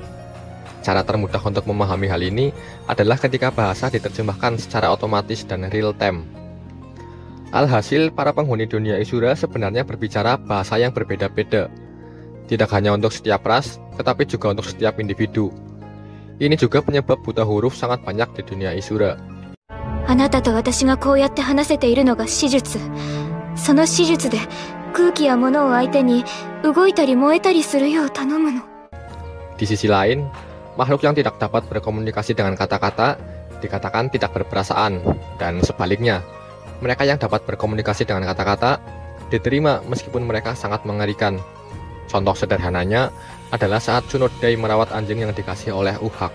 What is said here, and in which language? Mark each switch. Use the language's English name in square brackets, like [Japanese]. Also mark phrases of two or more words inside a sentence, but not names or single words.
[Indonesian] Cara termudah untuk memahami hal ini adalah ketika bahasa diterjemahkan secara otomatis dan real time. Alhasil, para penghuni dunia Isura sebenarnya berbicara bahasa yang berbeda-beda. Tidak hanya untuk setiap ras, tetapi juga untuk setiap individu. Ini juga penyebab buta huruf sangat banyak di dunia Isura. [Japanese] あなたと私がこうやって話せているのが史術。その史術で空気や物を相手に動いたり燃えたりするよう頼むの。 [Indonesian] Di sisi lain, makhluk yang tidak dapat berkomunikasi dengan kata-kata dikatakan tidak berperasaan, dan sebaliknya, mereka yang dapat berkomunikasi dengan kata-kata diterima meskipun mereka sangat mengerikan. Contoh sederhananya adalah saat Tsunodai merawat anjing yang dikasih oleh Uhak.